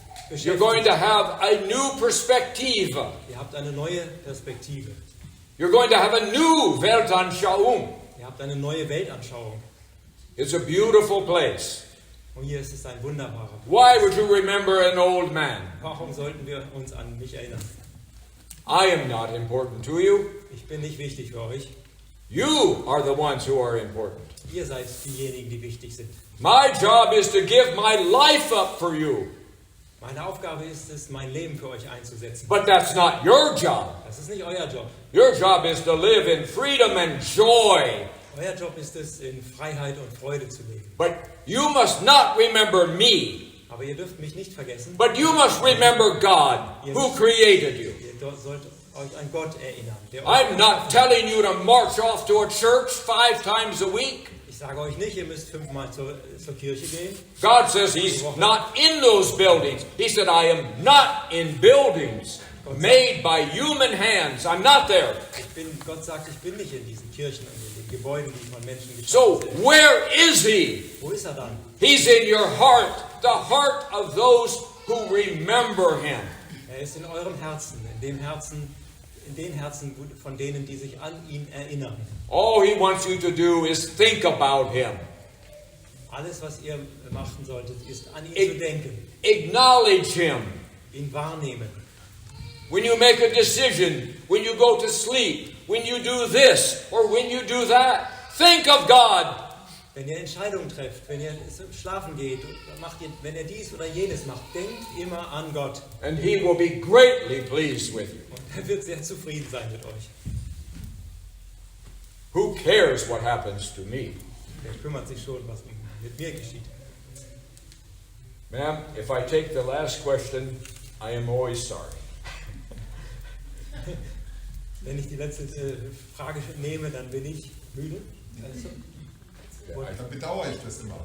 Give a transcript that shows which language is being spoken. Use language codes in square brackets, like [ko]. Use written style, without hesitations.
[en] You're going to have a new perspective. [de] Ihr habt eine neue Perspektive. [en] You're going to have a new Weltanschauung. [de] Ihr habt eine neue Weltanschauung. [en] It's a beautiful place. [de] Und hier ist es ein wunderbarer Platz. [en] Why would you remember an old man? [de] Warum sollten wir uns an mich erinnern? [en] I am not important to you. [de] Ich bin nicht wichtig für euch. [en] You are the ones who are important. [de] Ihr seid diejenigen, die wichtig sind. [en] My job is to give my life up for you. [de] Meine Aufgabe ist es, mein Leben für euch einzusetzen. [en] But that's not your job. [de] Das ist nicht euer Job. [en] Your job is to live in freedom and joy. [de] Euer Job ist es, in Freiheit und Freude zu leben. [en] But you must not remember me. [de] Aber ihr dürft mich nicht vergessen. [en] But you must remember God, who created you. [de] Ihr sollt euch an Gott erinnern. Der euch [en] I'm not [de] geschaffen hat. [en] telling you to march off to a church 5 times a week. [de] Ich sage euch nicht, ihr müsst 5-mal zur Kirche gehen. [en] God says He's not in those buildings. He said, I am not in buildings made by human hands. I'm not there. [de] Gott sagt, ich bin nicht in diesen Kirchen und in den Gebäuden, die von Menschen [en] So, [de] geschaffen sind. [en] where is He? [de] Wo ist er dann? [en] He's in your heart, the heart of those who remember Him. [de] Er ist in eurem Herzen, in den Herzen von denen, die sich an ihn erinnern. [en] All He wants you to do is think about Him. [de] Alles, was ihr machen solltet, ist an ihn Ich- zu denken, [en] Acknowledge Him. [de] ihn wahrnehmen. [en] When you make a decision, when you go to sleep, when you do this or when you do that, think of God. [de] Wenn ihr Entscheidungen trefft, wenn ihr schlafen geht, wenn ihr dies oder jenes macht, denkt immer an Gott. [en] And He will be greatly pleased with you. [de] Und er wird sehr zufrieden sein mit euch. [en] Who cares what happens to me? [de] Der kümmert sich schon, was mit mir geschieht. [en] Ma'am, if I take the last question, I am always sorry. [de] Wenn ich die letzte Frage nehme, dann bin ich müde. Also, Dann bedauere ich das immer.